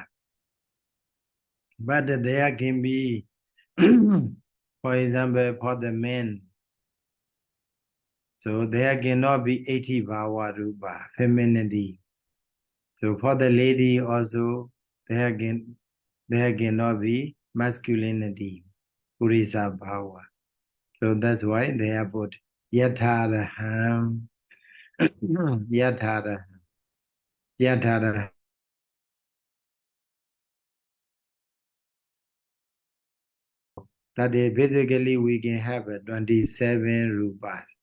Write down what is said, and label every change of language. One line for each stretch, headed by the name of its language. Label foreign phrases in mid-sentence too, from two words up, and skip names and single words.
English: But there can be, for example, for the men, so there cannot be 80
Pali: bhava rupa,
English: femininity. So for the lady also, there cannot be masculinity,
Pali: purisa bhava.
English: So that's why they have put
Pali: yatharaham, yatharaham, yatharaham.
English: That is basically we can have 27 rupas.